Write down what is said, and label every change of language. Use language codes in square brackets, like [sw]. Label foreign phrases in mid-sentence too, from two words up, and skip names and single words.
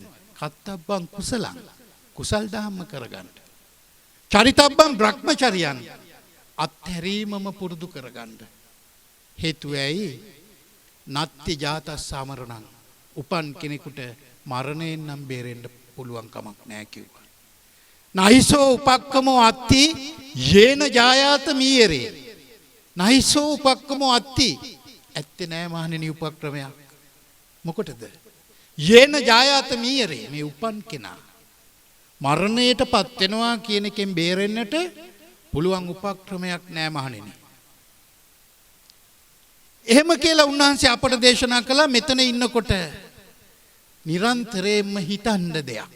[pi] කත්තබ්බං කුසලං. [si] කුසල් ධම්ම කරගන්න. [pi] චරිතබ්බං බ්‍රහ්මචර්යයන්. [si] අත්හැරීමම පුරුදු කරගන්න. හේතුව ඇයි? [pi] නත්ති ජාතස්ස අමරණං. [si] උපන් කෙනෙකුට මරණයෙන් නම් බේරෙන්න පුළුවන් කමක් නැහැ කිව්වා. [pi] නයිසෝ උපක්කමෝ අත්ති යේන ජායාත මීයරේ. නයිසෝ උපක්කමෝ අත්ති [si] ඇත්තේ නෑ මහණෙනි උපක්‍රමයක්. මොකටද? [pi] යේන ජායාත මීයරේ [si] මේ උපන් කෙනා මරණයටපත් වෙනවා කියන එකෙන් බේරෙන්නට පුළුවන් උපක්‍රමයක් නෑ මහණෙනි. එහෙම කියලා උන්වහන්සේ අපට දේශනා කළා මෙතන ඉන්නකොට නිරන්තරයෙන්ම හිතන්න දෙයක්.